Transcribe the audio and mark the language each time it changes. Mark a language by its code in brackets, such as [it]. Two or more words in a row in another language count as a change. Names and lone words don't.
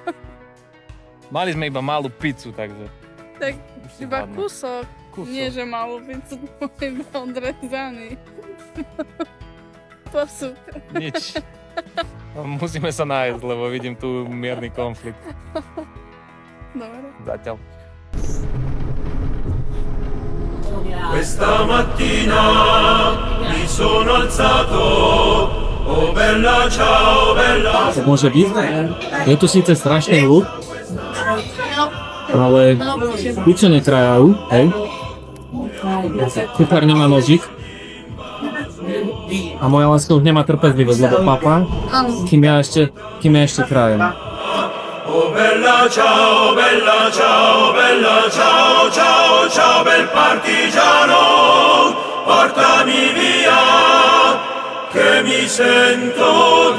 [sk] Mali sme iba malú pizzu, takže... Tak už si iba hladná. kúsok. Kúsok. Nie, že malú pizzu, iba odrezaný. To super. Nič. Musíme sa nájsť, lebo vidím tu mierny konflikt. Dobre. Zatiaľ. [it] Questa mattina mi sono alzato, oh bella ciao bella. [sk] To môže byť. Je tu síce strašný hluk, ale pičo nekrajajú, hej. Kuchár nemá nožík. A moja láska už nemá trpezlivosť, lebo papa, kým ja ešte krajem. [it] Oh bella ciao bella ciao bella ciao ciao ciao bel partigiano, portami via che mi sento